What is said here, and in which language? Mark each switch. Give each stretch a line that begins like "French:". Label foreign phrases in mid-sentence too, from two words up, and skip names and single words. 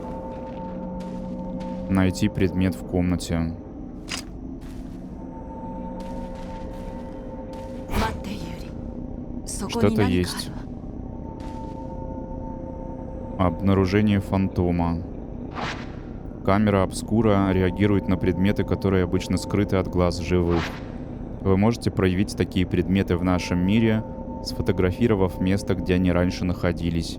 Russian: Найти предмет в комнате.
Japanese: そこに
Russian: Что-то
Japanese: 何かあ
Russian: есть.
Japanese: るわ。
Russian: Обнаружение фантома. Камера обскура реагирует на предметы, которые обычно скрыты от глаз живых. Вы можете проявить такие предметы в нашем мире, сфотографировав место, где они раньше находились.